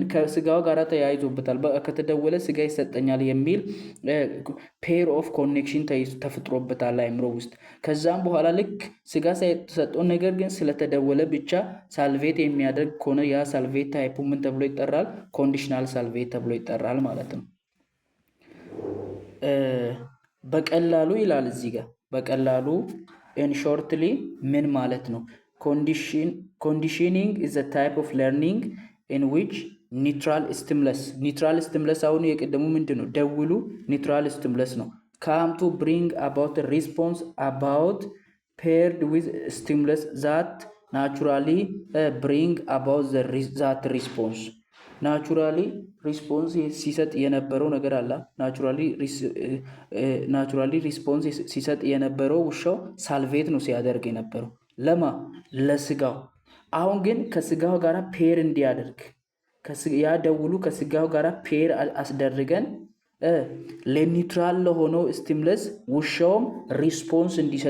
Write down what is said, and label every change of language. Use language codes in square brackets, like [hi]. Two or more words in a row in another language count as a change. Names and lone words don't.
[am] ከስጋው ጋር ተያይዞበታል። ከተደወለ ስጋ ይሰጠኛል የሚል [en] pair of connection [am] ተፈጥሮበታል አእምሮ ውስጥ። ከዛም በኋላ ልክ ስጋ ሳይሰጠው ነገር ግን ስለተደወለ ብቻ ሳልቬት የሚያደርግ ከሆነ ያ ሳልቬት ታይፑ ምን ተብሎ ይጠራል? [en] conditional salivate [am] ተብሎ ይጠራል ማለት ነው። በቀላሉ ይላል እዚህ ጋር በቀላሉ [en] in shortly [am] ምን ማለት ነው? [en] conditioning is a type of learning in which neutral stimulus [am] አሁን የቀደሙ ምንድነው? [en] ደውሉ neutral stimulus ነው። come to bring about a response about paired with stimulus that naturally bring about that response naturally response [am] ሲሰጥ የነበረው ነገር አለ። [en] naturally response [am] ሲሰጥ የነበረው ውሻው ሳልቬት ነው ሲያደርግ የነበረው ለስጋው። አሁን ግን ከስጋው ጋር ፔር እንዲያደርግ ያ ደውሉ ከስጋው ጋር ፔር አስደርገን ለኒውትራል ለሆነው ስቲሙለስ ውሻውም ሪስፖንስ እንዲሰጥ